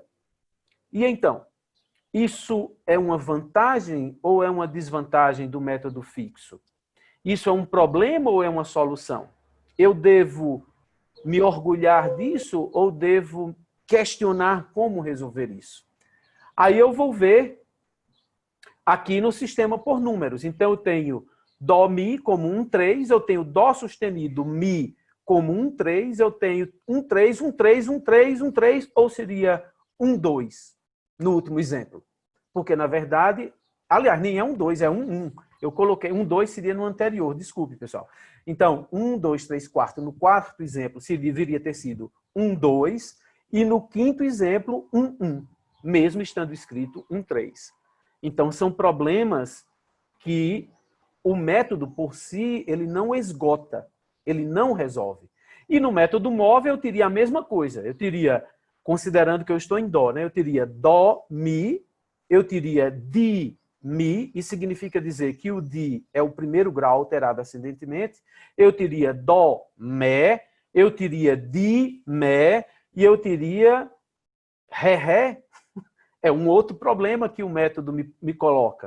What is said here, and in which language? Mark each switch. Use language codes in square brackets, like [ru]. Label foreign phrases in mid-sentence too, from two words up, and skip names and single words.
[pt] E então, isso é uma vantagem ou é uma desvantagem do método fixo? Isso é um problema ou é uma solução? Eu devo me orgulhar disso ou devo questionar como resolver isso? Aí eu vou ver aqui no sistema por números. Então, eu tenho dó, mi como 1, 3, eu tenho dó sustenido, mi como 1, 3, eu tenho 1, 3, 1, 3, 1, 3, 1, 3, ou seria 1, 2, no último exemplo. Porque, na verdade, aliás, nem é 1, 2, é 1, 1. Eu coloquei 1, 2 seria no anterior, desculpe, pessoal. Então, 1, 2, 3, 4, no quarto exemplo, deveria ter sido 1, 2, e no quinto exemplo, 1, 1, mesmo estando escrito 1, 3. Então, são problemas que o método por si, ele não esgota, ele não resolve. E no método móvel, eu teria a mesma coisa. Eu teria, considerando que eu estou em dó, né? Eu teria dó, mi, eu teria di, mi, e significa dizer que o di é o primeiro grau alterado ascendentemente. Eu teria dó, mé, eu teria di, mé, e eu teria ré, ré. É um outro problema que o método me coloca.